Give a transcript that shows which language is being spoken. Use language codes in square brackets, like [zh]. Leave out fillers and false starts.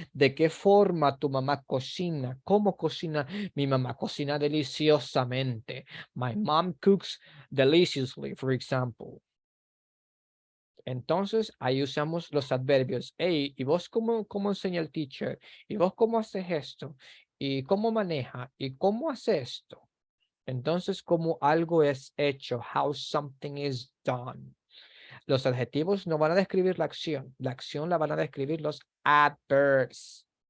[es] ¿De qué forma tu mamá cocina? ¿Cómo cocina? Mi mamá cocina deliciosamente. [en] My mom cooks deliciously, for example. [es] Entonces, ahí usamos los adverbios. Hey, ¿y vos cómo enseña el teacher? ¿Y vos cómo haces esto? ¿Y cómo maneja? ¿Y cómo hace esto? Entonces, cómo algo es hecho. How something is done. Los adjetivos no van a describir la acción. La acción la van a describir los adverbs.